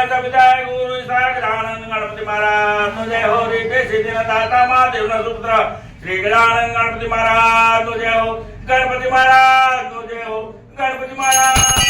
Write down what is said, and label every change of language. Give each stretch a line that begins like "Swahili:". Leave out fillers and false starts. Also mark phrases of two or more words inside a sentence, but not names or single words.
Hindi: सविताय गुरु सागरानंद गणपति महाराज जय हो रे सिद्धि दाता महादेव न सुपुत्र श्री गणानंद गणपति महाराज जय हो. गणपति महाराज जय हो. गणपति महाराज